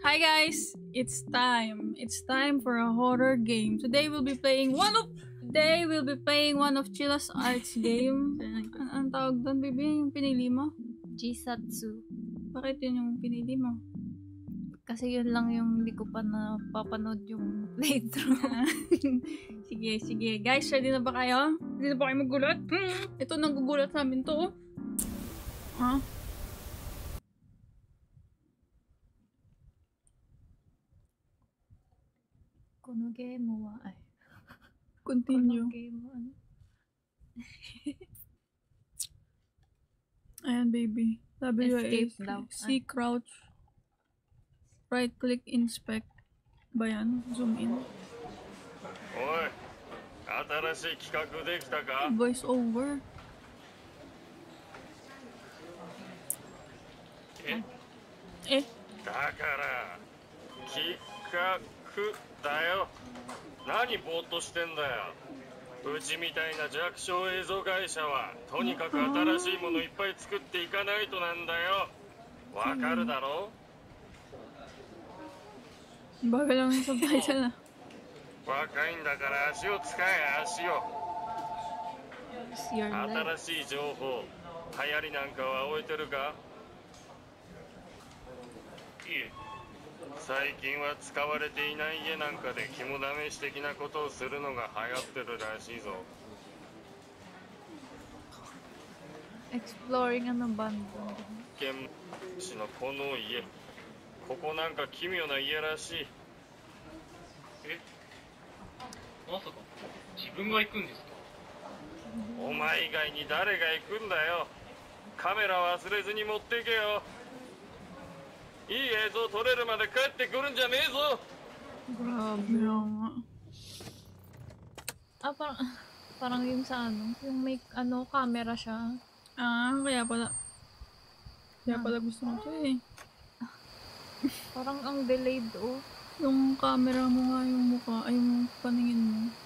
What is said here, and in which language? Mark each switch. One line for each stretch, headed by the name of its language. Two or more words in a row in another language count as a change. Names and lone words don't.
English: Hi guys, it's time. It's time for a horror game. Today we'll be playing one of Chilla's Arts game.
Filipino: Ang tawag doon, baby? Yung pinili mo? Jisatsu. Bakit yun yung pinili mo? Kasi yun lang yung hindi ko pa napapanood yung playthrough. Sige. Guys, ready na ba kayo? Ready na ba kayo magulat? Ito, nanggugulat sa amin to. Ha?
Japanese: Kono game wa ay.
English: Continue.
Japanese: Kono game wa ano?
Filipino: Ayan, baby. Escape daw.
English: C, crouch. Right click, inspect.
Filipino: Ba yan?
English: Zoom in.
Japanese: Oi, 新しい企画できたか?
English: Voice over. Eh?
Japanese: だから企画だよ。何ぼーっとしてんだよ。うちみたいな弱小映像会社はとにかく新しいものいっぱい作っていかないとなんだよ。わかるだろ?
Filipino: Bagal lang yung subtitle na.
Japanese: 若いんだから足を使え、足を。
English: It's your life.
Japanese: 新しい情報、流行りなんかは終えてるか? いえ。最近は使われていない家なんかで肝試し的なことをするのが流行ってるらしいぞ。
English: Exploring ano band.
Japanese: 現地のこの家、ここなんか奇妙な家らしい。え、まさか自分が行くんですか？お前以外に誰が行くんだよ。カメラ忘れずに持っていけよ。いい映像撮れるまで帰ってくるんじゃねえぞ。
Filipino: Grabe nga. Parang yung sa ano, yung may ano camera siya. Kaya pala gusto mo to eh. Parang ang delayed oh. Yung camera mo nga, yung mukha, ay yung paningin mo.